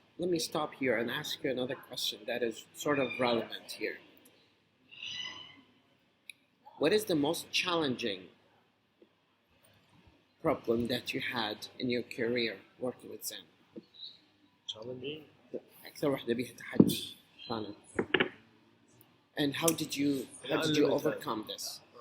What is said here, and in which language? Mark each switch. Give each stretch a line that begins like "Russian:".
English: Let me stop here and ask you another question that is sort of relevant here. What is the most challenging problem that you had in your career working with Zen? Challenging.
Arabic: أكثر واحدة بيها تحدي كانت.
English: And how did you overcome this?